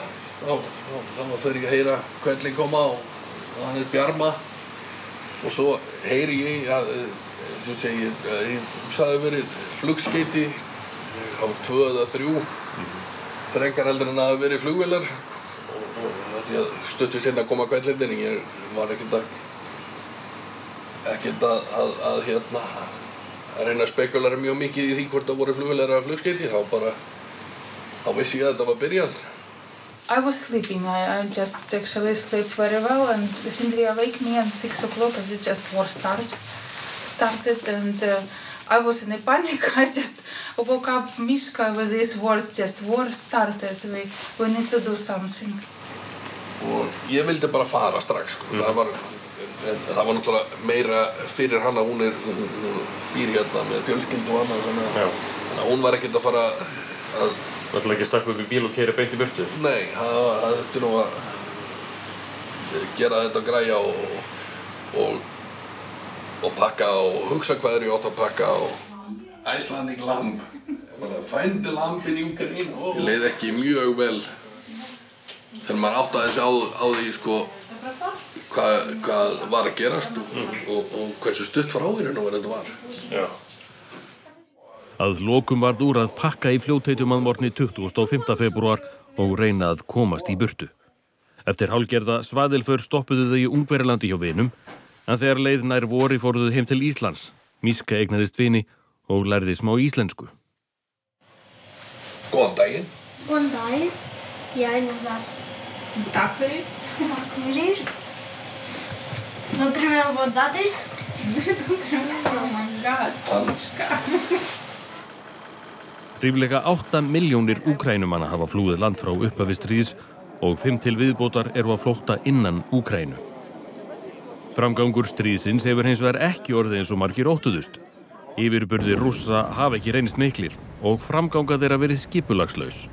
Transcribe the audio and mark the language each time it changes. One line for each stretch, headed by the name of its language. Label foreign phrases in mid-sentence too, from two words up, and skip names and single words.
Icelandic: Þá fer ég að heyra hvernig koma og það bjarma og svo heyri ég að sem segir, það hefur verið flugskeyti á 2 eða 3 frekar heldur en að hafa verið flugvélar og því að stuttu seinna að koma hvernig ég var ekkert að reyna að spekulera mjög mikið í því hvort það voru flugvélar eða flugskeyti þá vissi ég að þetta var byrjað.
English: I was sleeping. I just actually slept very well, and Sindri awake me at 6 o'clock as it just war started, and I was in a panic. I just woke up Mishka with these words, just war started. We need to do something.
Icelandic: Og ég vildi bara fara strax, sko. Það var náttúrulega meira fyrir hana, hún býr hérna með fjölskyldu og annað, þannig að hún var ekkert að fara að Það ætla ekki að stakka upp í bíl og keyra beint í burtu? Nei, það þurfti nú að gera þetta græja og pakka og hugsa hvað ég átt að pakka og
English: Icelandic lamb. Find the lamb in Úkraínu.
Icelandic: Ég leið ekki mjög vel þegar maður áttaði sig á því, sko, hvað var að gerast og hversu stutt frá því þetta var. Já. Að lokum varð úr að pakka í fljótheitum að morgni 25. febrúar og reyna að komast í burtu. Eftir hálfgerða svaðilför stoppuðu þau í Ungverjalandi hjá vinum, en þegar leið nær vori fóru þau heim til Íslands. Miska eignaðist vini og lærði smá íslensku. Góðan daginn. Góðan daginn. Já, innrás. Takk fyrir. Takk fyrir. Dotremy obodzatis?
English: Oh my God.
Icelandic: Ríflega 8 milljónir Úkraínumanna hafa flúið land frá upphafi stríðs og 5 til viðbótar eru að flótta innan Úkraínu. Framgangur stríðsins hefur hins vegar ekki orðið eins og margir óttuðust. Yfirburðir Rússa hafa ekki reynst miklir og framganga þeirra verið skipulagslaus.